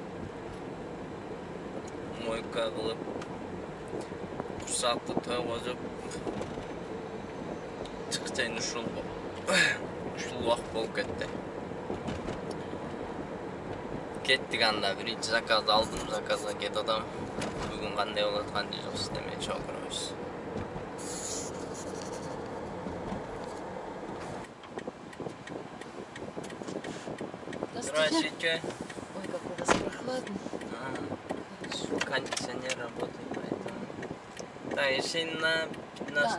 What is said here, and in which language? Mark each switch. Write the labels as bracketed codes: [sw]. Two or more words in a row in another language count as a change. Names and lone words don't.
[ky] Мойка кылып, курсакты тойгозуп чыкчайын ушул убакыт болуп кетти. Кеттик анда, биринчи заказды алдым, заказга кетип атам. Бүгүн кандай болот, кандай жок сиздер менен чогуу көрөбүз. [ru] Здравствуйте. Ой, как у вас прохладно. Кондиционер работает, поэтому... Да, если на 15...